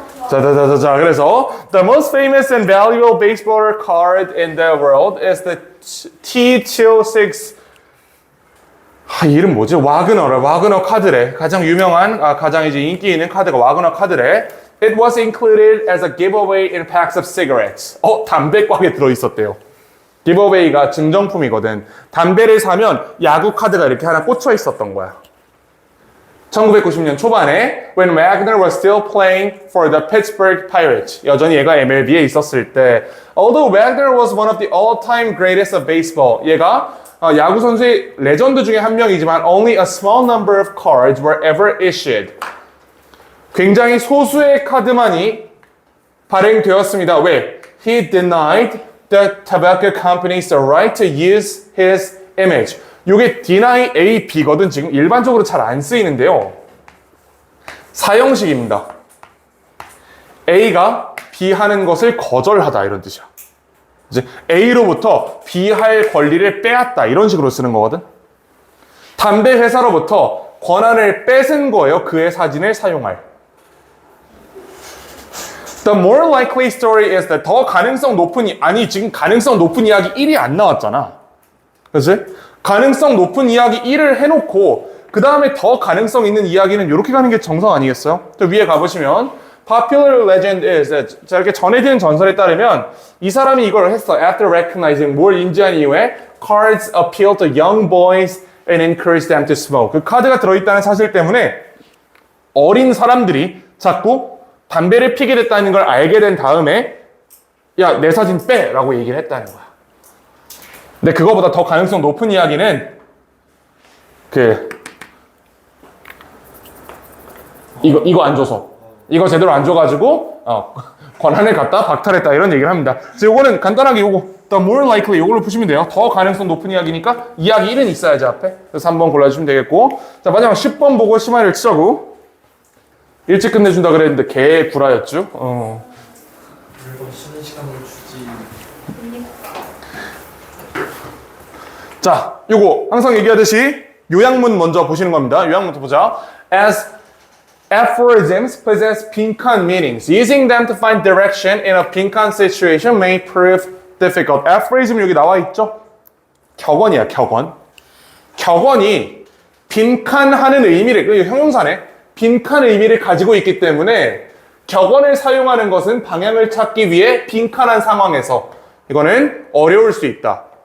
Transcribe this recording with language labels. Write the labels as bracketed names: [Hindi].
[Korean] 자, 그래서 [English] The most famous and valuable baseball card in the world is the T206. [Korean] 이름 뭐지? 와그너 카드래. 가장 유명한, 가장 이제 인기 있는 카드가 와그너 카드래. [English] It was included as a giveaway in packs of cigarettes. [Korean] 담배 꽉에 들어있었대요. 기브어웨이가 증정품이거든. 담배를 사면 야구 카드가 이렇게 하나 꽂혀 있었던 거야. 1990년 초반에 [English] when Wagner was still playing for the Pittsburgh Pirates. [Korean] 여전히 얘가 MLB에 있었을 때 [English] although Wagner was one of the all-time greatest of baseball. [Korean] 얘가 야구 선수의 레전드 중에 한 명이지만 [English] only a small number of cards were ever issued. [Korean] 굉장히 소수의 카드만이 발행되었습니다. 왜? [English] He denied the tobacco companies the right to use his image. [Korean] 요게 deny A, B거든. 지금 일반적으로 잘 안 쓰이는데요. 사형식입니다. A가 B 하는 것을 거절하다 이런 뜻이야. 이제 A로부터 B 할 권리를 빼앗다 이런 식으로 쓰는 거거든. 담배 회사로부터 권한을 뺏은 거예요. 그의 사진을 사용할. [English] The more likely story is that [Korean] 더 가능성 높은 지금 가능성 높은 이야기 1이 안 나왔잖아. 그치? 가능성 높은 이야기 1을 해놓고 그 다음에 더 가능성 있는 이야기는 이렇게 가는 게 정상 아니겠어요? 또 위에 가보시면 [English] Popular legend is [Korean] 자, 이렇게 전해지는 전설에 따르면 이 사람이 이걸 했어. [English] After recognizing [Korean] 뭘 인지한 이후에 [English] cards appeal to young boys and encourage them to smoke. [Korean] 그 카드가 들어있다는 사실 때문에 어린 사람들이 자꾸 담배를 피게 됐다는 걸 알게 된 다음에 야, 내 사진 빼! 라고 얘기를 했다는 거야. 근데 그거보다 더 가능성 높은 이야기는 이거 안 줘서 이거 제대로 안 줘가지고 권한을 갖다 박탈했다 이런 얘기를 합니다. 그래서 요거는 간단하게 요거 [English] The more likely [Korean] 요걸로 푸시면 돼요. 더 가능성 높은 이야기니까 이야기 1은 있어야지 앞에. 그래서 3번 골라주시면 되겠고 자 마지막 10번 보고 심화를 치자고. 일찍 끝내준다 그랬는데 개 구라였죠. 물건 쉬는 시간을 주지. 자, 요거 항상 얘기하듯이 요약문 먼저 보시는 겁니다. 요약문부터 보자. [English] As aphorisms possess 빈칸 meanings, using them to find direction in a 빈칸 situation may prove difficult. [Korean] aphorism 여기 나와 있죠? 격언이야, 격언. 격언이 빈칸하는 의미를, 그 형용사네. 빈칸 의미를 가지고 있기 때문에 격언을 사용하는 것은 방향을 찾기 위해 빈칸한 상황에서 이거는 어려울 수 있다.